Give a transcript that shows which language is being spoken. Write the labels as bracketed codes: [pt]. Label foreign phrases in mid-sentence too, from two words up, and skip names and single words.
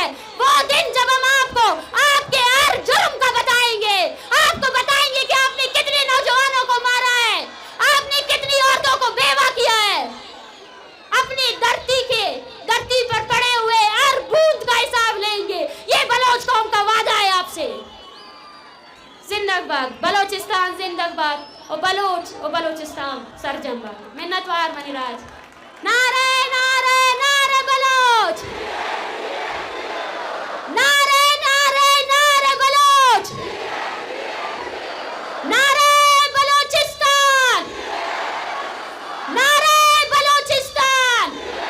[ur] وہ دن جب ہم آپ کو آپ کے ہر جرم کا بتائیں گے, آپ کو بتائیں گے کہ آپ نے کتنے نوجوانوں کو مارا ہے, آپ نے کتنی عورتوں کو بیوہ کیا ہے. اپنی دھرتی پر پڑے ہوئے ہر بوند کا حساب لیں گے. یہ بلوچ قوم کا وعدہ ہے آپ سے. زندہ باد بلوچستان, زندہ باد اور بلوچستان سرجم باد. [bal] منتوار منی راج. [ur] نعرہ بلوچ, نعرہ بلوچ, نعرہ بلوچستان, نعرہ بلوچستان.